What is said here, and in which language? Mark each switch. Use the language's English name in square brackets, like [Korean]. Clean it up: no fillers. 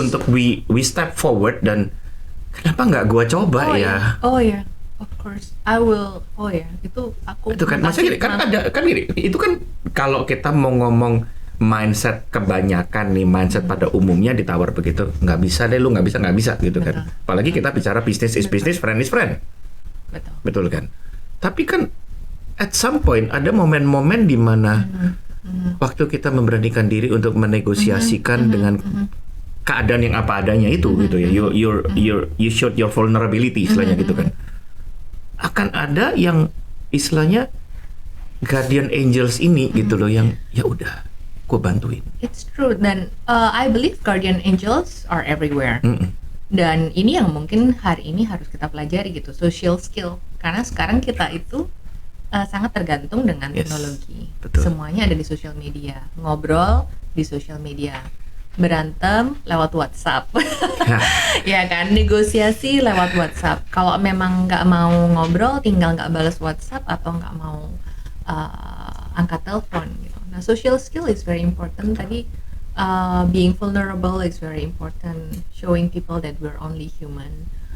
[Indonesian] untuk [English] we step forward, [Indonesian] dan kenapa nggak gua coba Oh ya? [English] Oh ya, of course. I will. Oh ya, [Indonesian] itu aku. Itu kan maksudnya gini, kan ada kan gini, itu kan kalau kita mau ngomong mindset kebanyakan nih, mindset pada umumnya ditawar begitu, nggak bisa deh, lu nggak bisa gitu kan. Betul. Apalagi kita bicara [English] business is business, friend is friend, [Indonesian] Betul. betul kan? Tapi kan [English] at some point [Indonesian] ada momen-momen di mana waktu kita memberanikan diri untuk menegosiasikan dengan keadaan yang apa adanya itu gitu ya, [English] you showed your vulnerability [Indonesian] istilahnya gitu kan. Akan ada yang istilahnya guardian angels ini gitu loh, yang ya udah gue bantuin. [English] It's true, dan I believe guardian angels are everywhere. Mm-mm. [Indonesian] Dan ini yang mungkin hari ini harus kita pelajari gitu, social skill. Karena sekarang kita itu sangat tergantung dengan [English] Yes, [Indonesian] teknologi. betul. Semuanya ada di social media, ngobrol di social media, berantem lewat WhatsApp, ya kan, negosiasi lewat WhatsApp. Kalau memang nggak mau ngobrol, tinggal nggak balas WhatsApp atau nggak mau angkat telepon gitu. [English] Nah, social skill is very important. Tadi being vulnerable is very important. Showing people that we're only human.